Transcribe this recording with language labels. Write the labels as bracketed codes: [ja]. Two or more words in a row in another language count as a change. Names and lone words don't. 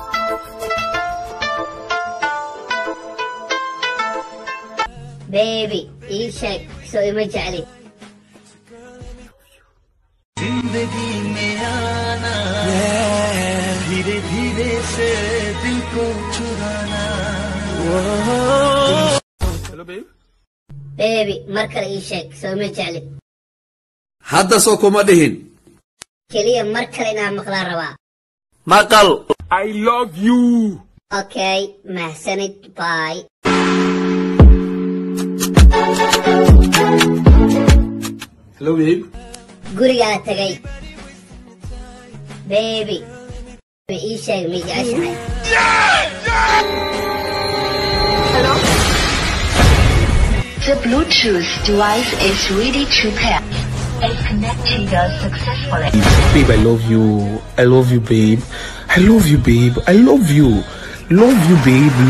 [so] Baby, ii sheeg soo ima jeclid. [hi] जिंदगी में आना धीरे धीरे से दिल को चुराना. [en] Hello babe. Baby, [so] mar kale ii sheeg soo ima jeclid. hadda soo kuma dhihin Keliya mar kale inaan maqlaan rabaa. maqal. [en] I love you. [so] Okay, mahsanid, bye. [en] Hello babe. [so] Gurigaa tagay. Baby, ii sheeg ma jeceshahay. [en] Hello? The Bluetooth device is ready to pair. It's connected successfully. Babe, I love you. I love you, babe. I love you, babe. I love you. Love you, babe. Love you.